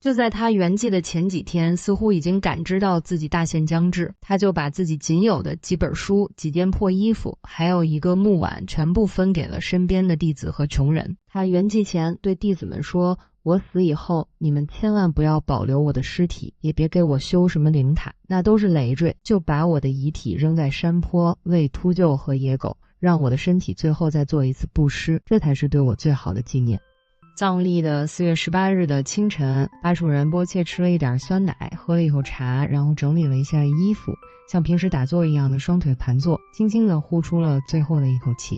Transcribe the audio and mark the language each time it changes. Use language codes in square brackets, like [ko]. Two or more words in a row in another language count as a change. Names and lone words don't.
[zh] 就在他圓寂的前幾天，似乎已經感知到自己大限將至，他就把自己僅有的幾本書、幾件破衣服，還有一個木碗，全部分給了身邊的弟子和窮人。他圓寂前對弟子們說：“我死以後，你們千萬不要保留我的屍體，也別給我修什麼靈塔，那都是累赘，就把我的遺體扔在山坡，餵禿鷲和野狗，讓我的身體最後再做一次布施，這才是對我最好的紀念。” 藏曆的4月18日的清晨，巴楚仁波切吃了一點酸奶，喝了一口茶，然後整理了一下衣服，像平時打坐一樣的雙腿盤坐，輕輕地呼出了最後的一口氣。